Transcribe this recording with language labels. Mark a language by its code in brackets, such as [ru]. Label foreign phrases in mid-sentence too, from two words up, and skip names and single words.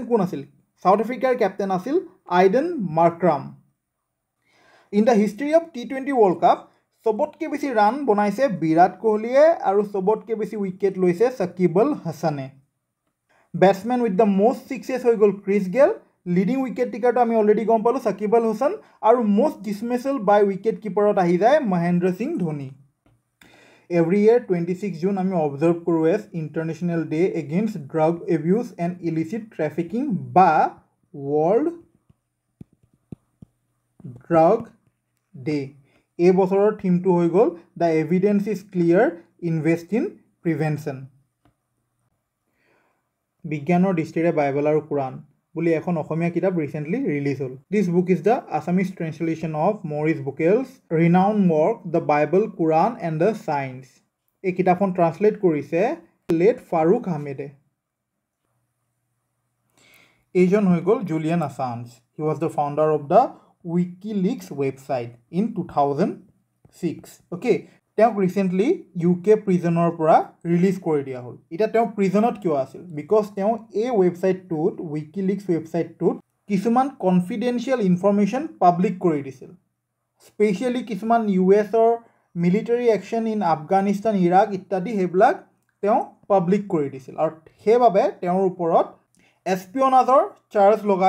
[as] কোন আছিল সাউথ আফ্ৰিকাৰ কেপ্টেইন আছিল আইডেন মাৰ্ক্ৰাম [en] in the history of T20 World Cup [as] সবতকে বেছি ৰান বনাইছে বিৰাট কোহলিয়ে আৰু সবতকে বেছি উইকেট লৈছে সাকিব আল হাসানে [en] batsman with the most sixes [as] হৈ গ'ল ক্ৰিছ গেল [en] leading wicket taker [as] আমি অলৰেডি গম পালোঁ সাকিব আল হাসান আৰু [en] most dismissal by wicket keeper [as] আহি যায় মহেন্দ্ৰ সিং ধোনি [en] Every year 26 June [as] আমি অবজার্ভ কৰোঁ [en] as International Day Against Drug Abuse and Illicit Trafficking [as] বা World Drug Day এই বছৰৰ থিমটো হৈ গ'ল The Evidence is Clear Invest in Prevention বিজ্ঞানৰ দৃষ্টিৰে বাইবেল আৰু কুৰাণ বুলি এখন অসমীয়া কিতাপ [en] recently release [as] হ'ল [en] This book is the Assamese translation of Maurice Buckel's renowned work The Bible, Quran and the Science [as] এই কিতাপখন ট্ৰান্সলেট কৰিছে লেট ফাৰুক আহমেদে এইজন হৈ গ'ল জুলিয়ান আসাঞ্জ [en] He was the founder of the WikiLeaks website in 2006 okay [as] তেওঁক [en] recently UK prison [as] পৰা ৰিলিজ কৰি দিয়া হ'ল এটা তেওঁ প্ৰিজনত কিয় আছিল বিকজ তেওঁ এই ৱেবছাইটটোত WikiLeaks ৱেবছাইটটোত কিছুমান [en] confidential information public [as] কৰি দিছিল স্পেশালি কিছুমান US-ৰ [en] military action in Afghanistan [as] ইৰাক ইত্যাদি হেবিলাক তেওঁ পাব্লিক কৰি দিছিল আৰু হেবাবে তেওঁৰ ওপৰত এস্পিয়নাজৰ চাৰ্জ লগাই